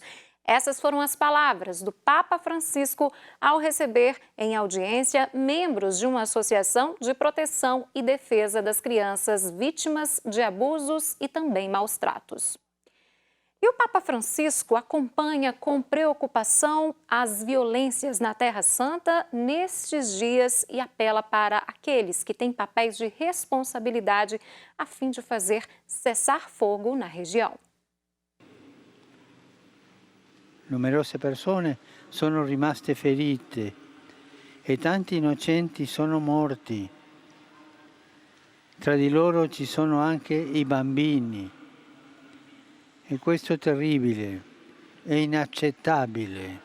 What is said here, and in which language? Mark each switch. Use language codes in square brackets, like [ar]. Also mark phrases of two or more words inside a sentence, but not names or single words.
[pt] Essas foram as palavras do Papa Francisco ao receber em audiência membros de uma associação de proteção e defesa das crianças vítimas de abusos e também maus tratos. E o Papa Francisco acompanha com preocupação as violências na Terra Santa nestes dias e apela para aqueles que têm papéis de responsabilidade a fim de fazer cessar fogo na região. [it] Numerose persone sono rimaste ferite e tanti innocenti sono morti. Tra di loro ci sono anche i bambini. E questo è terribile, è inaccettabile.